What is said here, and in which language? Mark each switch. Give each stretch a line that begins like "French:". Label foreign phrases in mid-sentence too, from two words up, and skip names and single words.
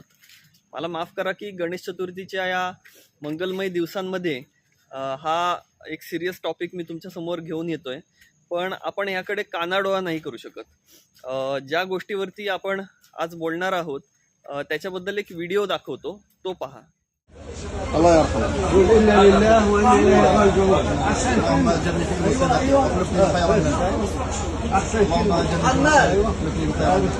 Marathi: मला माफ करा की गणेश चतुर्थीच्या या मंगलमय दिवसांमध्ये हा एक
English: serious topic
Marathi: मी तुमच्या समोर घेऊन येतोय, पण आपण याकडे कानाडोळा नाही करू शकत। ज्या गोष्टीवरती आपण आज बोलणार आहोत त्याच्याबद्दल एक व्हिडिओ दाखवतो, तो पहा।
Arabic: الله يرحمه. قول إنا لله وإنا إليه راجعون. اللهم أجرني في مسألتي واخلفني خيرا منها. اللهم أجرني في مسألتي واخلفني خيرا منها.